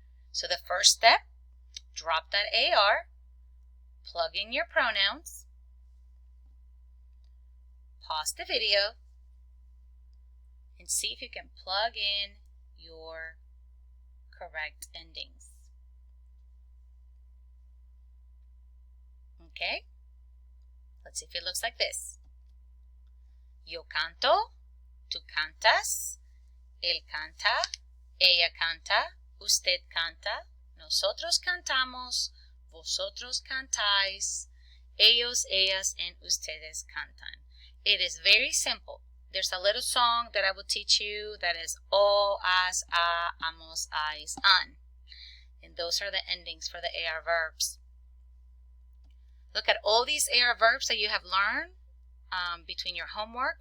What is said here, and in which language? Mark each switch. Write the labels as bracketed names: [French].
[English] So the first step, drop that AR, plug in your pronouns, pause the video, and see if you can plug in your correct endings. Okay? Let's see if it looks like this. [Spanish] Yo canto, tú cantas, él canta, ella canta, usted canta, nosotros cantamos, vosotros cantáis, ellos, ellas, [English] and [Spanish] ustedes cantan. [English] It is very simple. There's a little song that I will teach you that is o, as, a, amos, ais, an. And those are the endings for the AR verbs. Look at all these AR verbs that you have learned between your homework.